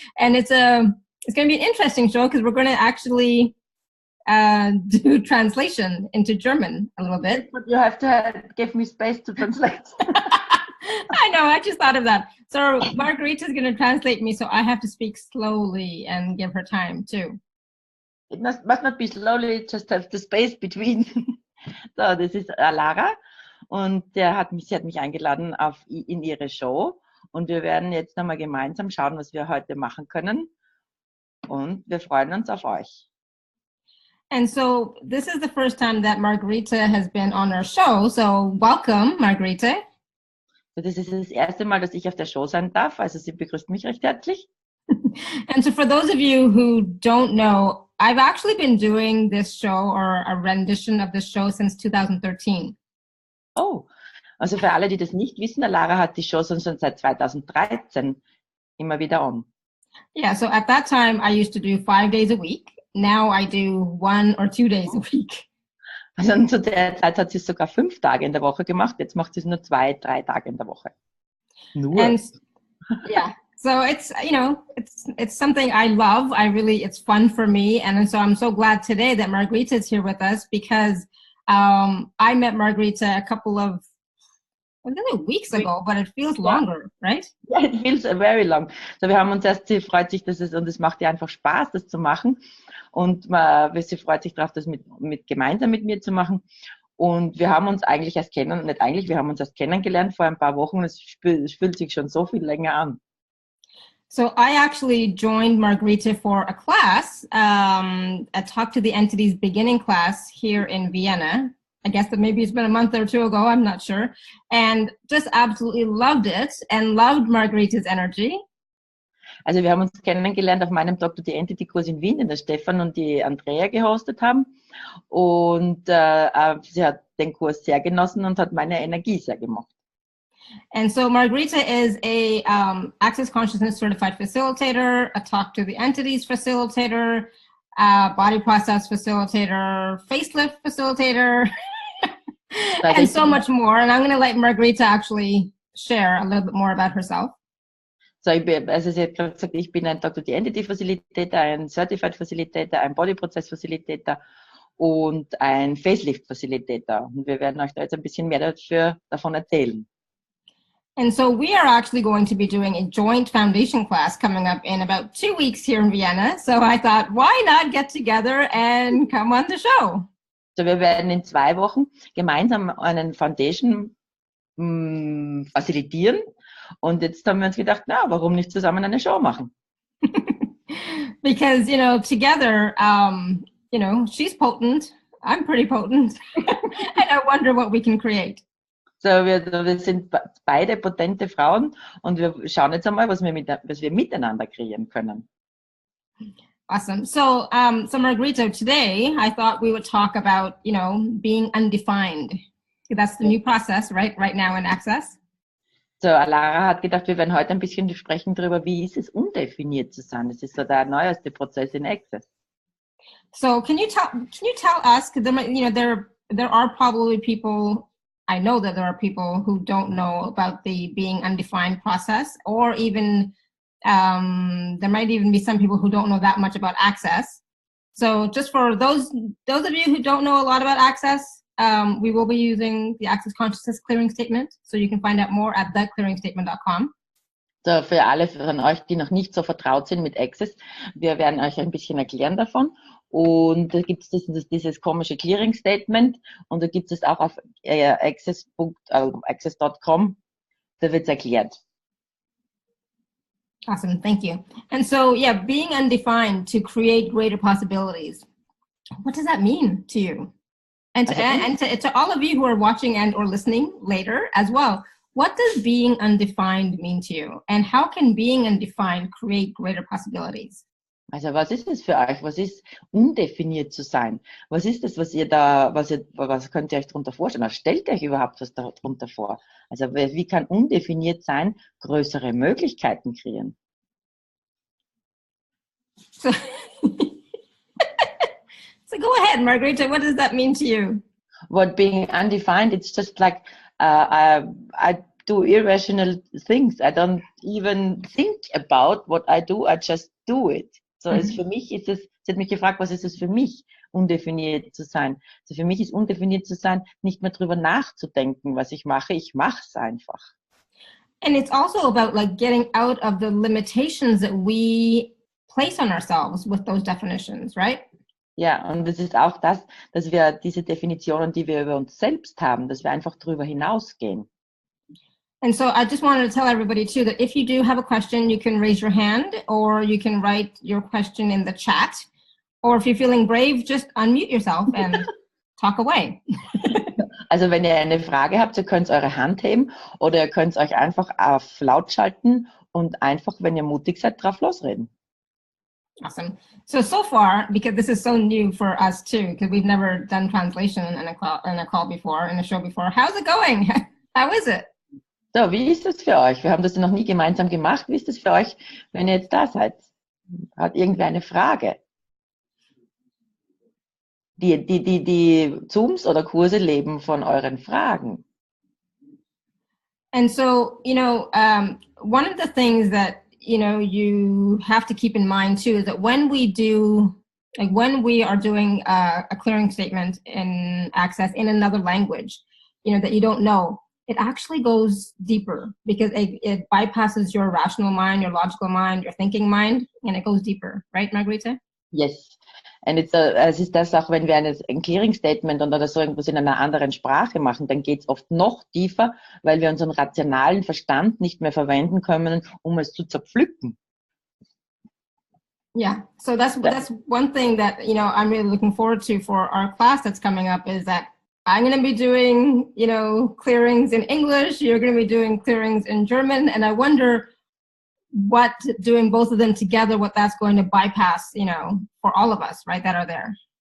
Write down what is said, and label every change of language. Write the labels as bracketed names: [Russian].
[English] And it's going to be an interesting show because we're going to actually do translation into German a little bit. But you have to give me space to translate. I know, I just thought of that. So Margarete is going to translate me, so I have to speak slowly and give her time too. It must not be slowly, just have the space between. [German] So, das ist Lara und sie hat mich eingeladen in ihre Show und wir werden jetzt nochmal gemeinsam schauen, was wir heute machen können und wir freuen uns auf euch. [English] And so this is the first time that Margarete has been on our show, so welcome, Margarete. [German] Das ist das erste Mal, dass ich auf der Show sein darf, also sie begrüßt mich recht herzlich. [English] And so for those of you who don't know, I've actually been doing this show or a rendition of this show since 2013. [German] Oh, also für alle, die das nicht wissen, Lara hat die Show schon seit 2013 immer wieder on. [English] Yeah, so at that time I used to do 5 days a week. Now I do 1 or 2 days a week. [German] Also zu der Zeit hat sie es sogar 5 Tage in der Woche gemacht. Jetzt macht sie es nur 2, 3 Tage in der Woche. Nur. [English] And yeah, so it's, you know, it's something I love. It's fun for me. And so I'm so glad today that Margarete is here with us because I met Margarete a couple of weeks ago, but it feels longer, right? Yeah, it feels very long. [German] So wir haben uns sie freut sich, und es macht ihr einfach Spaß, das zu machen. Und sie freut sich darauf, das gemeinsam mit mir zu machen. Und wir haben uns eigentlich wir haben uns erst kennengelernt vor ein paar Wochen. Es fühlt sich schon so viel länger an. [English] So I actually joined Margarete for a class, a Talk to the Entities beginning class here in Vienna. I guess that maybe it's been a month or two ago, I'm not sure. And just absolutely loved it and loved Margarete's energy. [German] Also wir haben uns kennengelernt auf meinem Talk to the Entity Kurs in Wien, den der Stefan und die Andrea gehostet haben. Und sie hat den Kurs sehr genossen und hat meine Energie sehr gemocht. [English] And so Margarete is a Access Consciousness Certified Facilitator, a Talk to the Entities Facilitator, Body Process Facilitator, Facelift Facilitator, and so much more. And I'm going to let Margarete actually share a little bit more about herself. [German] So, sie hat gesagt, ich bin ein Talk to the Entity Facilitator, ein Certified Facilitator, ein Body Process Facilitator und ein Facelift Facilitator. Und wir werden euch da jetzt ein bisschen mehr davon erzählen. [English] And so we are actually going to be doing a joint foundation class coming up in about 2 weeks here in Vienna. So I thought, why not get together and come on the show? [German] So wir werden in 2 Wochen gemeinsam einen Foundation facilitieren. Und jetzt haben wir uns gedacht, na, warum nicht zusammen eine Show machen? [English] Because, together, she's potent, I'm pretty potent, and I wonder what we can create. [German] So, wir sind beide potente Frauen und wir schauen jetzt einmal, was wir miteinander kreieren können. [English] Awesome. So Margarete, today I thought we would talk about, being undefined. That's the new process, right now in Access. [German] So, Lara hat gedacht, wir werden heute ein bisschen sprechen darüber, wie ist es, undefiniert zu sein. Das ist so der neueste Prozess in Access. [English] So, can you tell us? Because there are probably people. I know that there are people who don't know about the being undefined process, or even there might even be some people who don't know that much about Access. So, just for those of you who don't know a lot about Access. We will be using the Access Consciousness Clearing Statement, so you can find out more at theclearingstatement.com. [German] So, für alle von euch, die noch nicht so vertraut sind mit Access, wir werden euch ein bisschen erklären davon. Und da gibt es dieses komische Clearing Statement und da gibt es auch auf access.com, da wird es erklärt. [English] Awesome, thank you. And so, yeah, being undefined to create greater possibilities. What does that mean to you? And to all of you who are watching and or listening later as well, what does being undefined mean to you? And how can being undefined create greater possibilities? [German] Also was ist es für euch? Was ist undefiniert zu sein? Was ist das, was könnt ihr euch darunter vorstellen? Was stellt ihr euch überhaupt was darunter vor? Also wie kann undefiniert sein größere Möglichkeiten kreieren? [English] So, Go ahead, Margarete. What does that mean to you? What being undefined, it's just like I do irrational things. I don't even think about what I do, I just do it. [German] So es für mich ist es, sie hat mich gefragt, was ist es für mich, undefiniert zu sein. Also für mich ist undefiniert zu sein, nicht mehr drüber nachzudenken, was ich mache es einfach. [English] And it's also about like getting out of the limitations that we place on ourselves with those definitions, right? [German] Ja, und es ist auch das, dass wir diese Definitionen, die wir über uns selbst haben, dass wir einfach drüber hinausgehen. [English] And so I just wanted to tell everybody too that if you do have a question, you can raise your hand or you can write your question in the chat. Or if you're feeling brave, just unmute yourself and talk away. [German] Also wenn ihr eine Frage habt, ihr könnt eure Hand heben oder ihr könnt euch einfach auf laut schalten und einfach, wenn ihr mutig seid, drauf losreden. [English] Awesome. So far, because this is so new for us too, because we've never done translation in a call before, in a show before. How's it going? How is it? [German] So, wie ist das für euch? Wir haben das noch nie gemeinsam gemacht. Wie ist das für euch, wenn ihr jetzt da seid? Hat irgendwer eine Frage? Die Zooms oder Kurse leben von euren Fragen. [English] And so, one of the things that, you have to keep in mind too, is that when we are doing a clearing statement in Access in another language, that you don't know, it actually goes deeper because it bypasses your rational mind, your logical mind, your thinking mind, and it goes deeper. Right, Margarete? Yes. [German] Und es ist das auch, wenn wir ein Clearing-Statement oder so irgendwas in einer anderen Sprache machen, dann geht es oft noch tiefer, weil wir unseren rationalen Verstand nicht mehr verwenden können, um es zu zerpflücken. [English] Yeah, so that's one thing that, I'm really looking forward to for our class that's coming up is that I'm going to be doing, clearings in English, you're going to be doing clearings in German, and I wonder what doing both of them together, what that's going to bypass, for all of us, right, that are there.